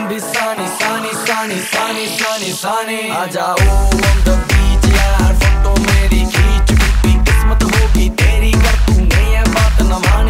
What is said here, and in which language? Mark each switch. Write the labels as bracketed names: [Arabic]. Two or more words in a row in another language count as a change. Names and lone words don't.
[Hindi] भी सानी सानी सानी सानी सानी सानी आ जाओ [English] on the beach [Hindi] यार, फोटो मेरी खींच, टूटी किस्मत होगी तेरी कर तूने ये बात न मानी।